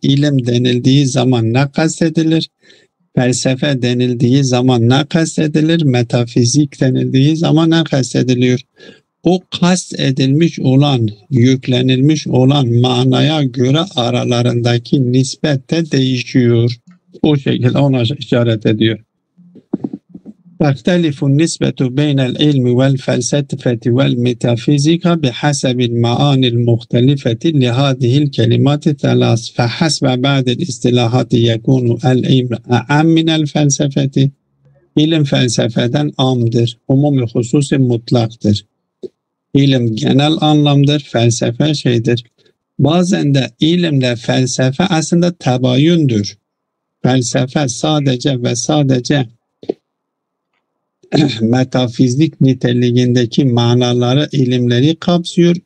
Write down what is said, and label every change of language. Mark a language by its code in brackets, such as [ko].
[tr] İlim denildiği zaman ne kastedilir? Felsefe denildiği zaman ne kastedilir? Metafizik denildiği zaman ne kastediliyor? O kast edilmiş olan, yüklenilmiş olan manaya göre aralarındaki nispet de değişiyor. O şekilde ona işaret ediyor. [ar] تختلف النسبة بين العلم والفلسفة والميتافيزيقا بحسب المعاني المختلفة لهذه الكلمات الثلاث فحسب بعض الاصطلاحات يكون العلم أعم من الفلسفة. [tr] İlim felsefeden amdır, umumi hususi mutlaktır. İlim genel anlamdır, felsefe şeydir. Bazen de ilimle felsefe aslında tebayündür. Felsefe sadece ve sadece metafizik niteliğindeki manaları, ilimleri kapsıyor.